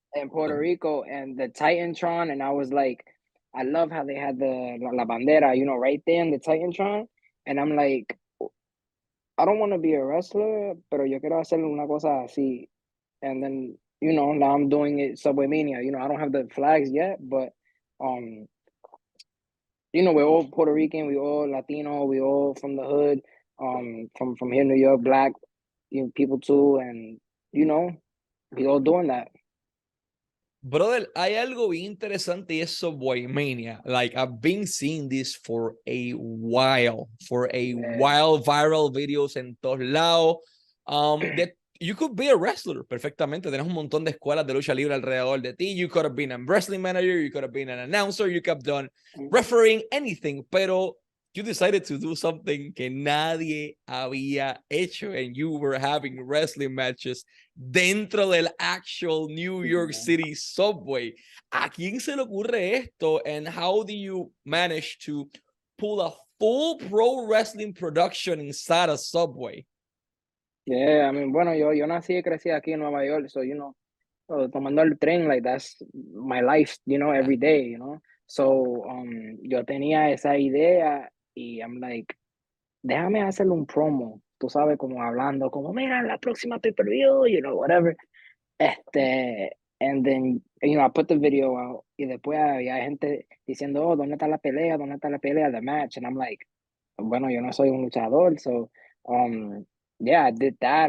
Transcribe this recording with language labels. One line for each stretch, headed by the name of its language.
English: In Puerto Rico and the Titantron, and I was like, I love how they had the
Spanish: la bandera,
English: right there in the Titantron, and I'm like, I don't want to be a wrestler,
Spanish: pero yo quiero hacer una cosa así,
English: and then now I'm doing it SubwayMania. I don't have the flags yet, but um, we're all Puerto Rican, we all Latino, we all from the hood, from here, New York, black, people too, and we all doing that.
Spanish: Brother, hay algo bien interesante y es SubwayMania.
English: Like, I've been seeing this for a while, viral videos
Spanish: en todos lados.
English: You could be a wrestler perfectamente.
Spanish: Tienes un montón de escuelas de lucha libre alrededor de ti.
English: You could have been a wrestling manager, you could have been an announcer, you could have done refereeing, anything.
Spanish: Pero
English: you decided to do something
Spanish: que nadie había hecho,
English: and you were having wrestling matches
Spanish: dentro del actual
English: New York City subway.
Spanish: ¿A quién se le ocurre esto?
English: And how do you manage to pull a full pro wrestling production inside a subway? Yeah, I mean,
Spanish: bueno, yo nací y crecí aquí en Nueva York, so, tomando el tren,
English: like, that's my life, every day, So,
Spanish: yo tenía esa idea y
English: I'm like,
Spanish: déjame hacerle un promo, tú sabes, como hablando, como, mira, la próxima pay-per-view, whatever.
English: And then, I put the video out
Spanish: y después había gente diciendo, oh, ¿dónde está la pelea? ¿Dónde está la pelea?
English: The match. And I'm like,
Spanish: bueno, yo no soy un luchador,
English: so, yeah, I did that.